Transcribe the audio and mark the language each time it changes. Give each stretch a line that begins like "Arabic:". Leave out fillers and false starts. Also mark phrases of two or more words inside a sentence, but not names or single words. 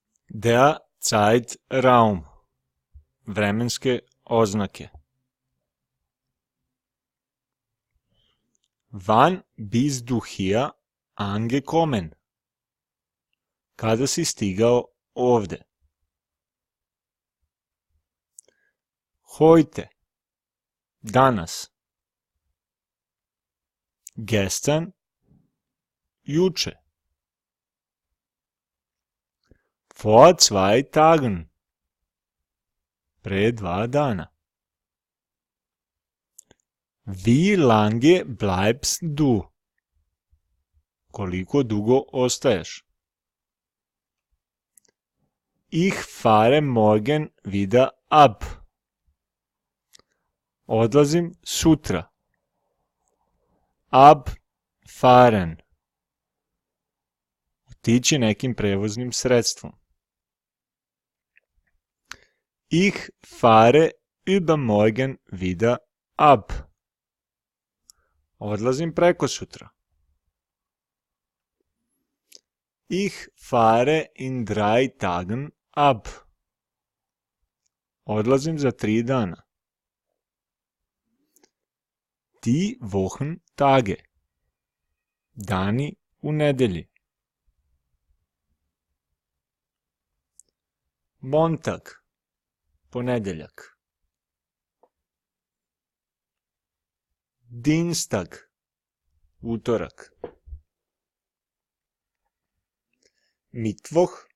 German: Der Zeitraum.
Serbian: Vremenske oznake.
German: Wann bist du hier angekommen?
Serbian: Kada si stigao ovde?
German: Heute.
Serbian: Danas. Gestern. Juče.
German: Vor 2 Tagen.
Serbian: Pre 2 dana.
German: Wie lange bleibst du?
Serbian: Koliko dugo ostaješ?
German: Ich fahre morgen wieder ab.
Serbian: Odlazim sutra.
German: Abfahren.
Serbian: Otići nekim prevoznim sredstvom.
German: Ich fahre übermorgen wieder ab.
Serbian: Odlazim prekosutra.
German: Ich fahre in 3 Tagen ab.
Serbian: Odlazim za 3 dana.
German: Die Wochentage.
Serbian: Dani u nedelji.
German: Montag.
Serbian: Ponedeljak. Dienstag. Utorak. Mittwoch.